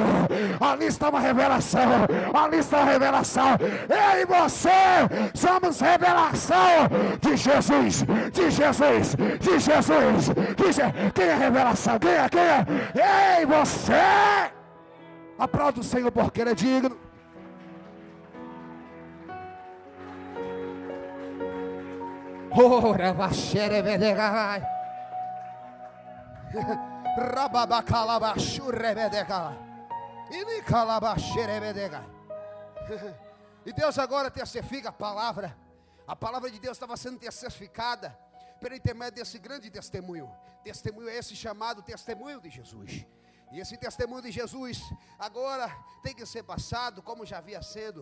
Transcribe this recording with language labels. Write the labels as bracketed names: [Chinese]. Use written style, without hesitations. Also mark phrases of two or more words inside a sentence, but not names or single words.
[Portuguese] Ali está uma revelação, ali está uma revelação. Eu e você somos revelação de Jesus, de Jesus, de Jesus, de Jesus. Quem é revelação? Quem é? Quem é? Ei, você! Aplauda o Senhor porque Ele é digno. Ora, baxere vedegai. Rababacalabachure vedegai. Inicalabaxere vedegai. E Deus agora testifica a palavra. A palavra de Deus estava sendo testificada pelo intermédio desse grande testemunho. Testemunho esse chamado testemunho de Jesus. E esse testemunho de Jesus agora tem que ser passado como já havia sendo.